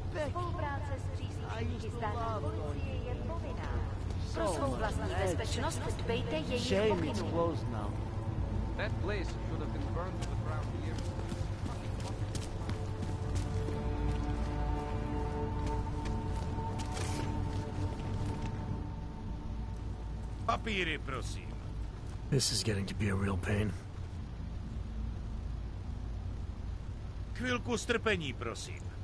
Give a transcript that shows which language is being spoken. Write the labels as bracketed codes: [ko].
[cs] Spolupráce s příslušníky státní policie je povinná. Pro svou vlastní bezpečnost dbejte jejich pokynů. [en] That place should have been burned to the ground years ago. [cs] Papíry, prosím. [en] This is getting to be a real pain. [cs] Chvilku strpení, prosím.